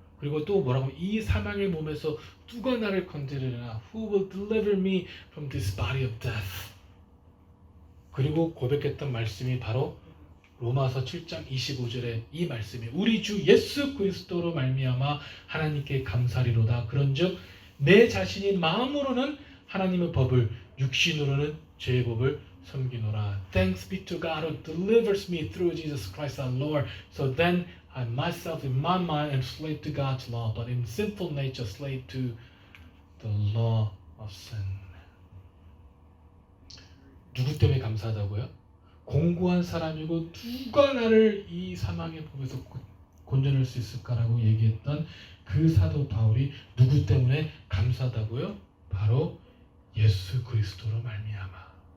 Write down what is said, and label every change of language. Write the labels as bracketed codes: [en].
[ko] 그리고 또 뭐라고 이 사망의 몸에서 누가 나를 건지리라 [en] Who will deliver me from this body of death. [ko] 그리고 고백했던 말씀이 바로 로마서 7장 25절에 이 말씀이 우리 주 예수 그리스도로 말미암아 하나님께 감사리로다. 그런즉 내 자신이 마음으로는 하나님의 법을 육신으로는 죄의 법을 섬기노라. [en] Thanks be to God who delivers me through Jesus Christ our Lord. So then I myself in my mind am slave to God's law, but in sinful nature slave to the law of sin. [ko] 누구 때문에 감사하다고요? 공고한 사람이고 누가 나를 이 사망의 법에서 건져낼 수 있을까라고 얘기했던 그 사도 바울이 누구 때문에 감사하다고요? 바로 예수 그리스도로 말미암아.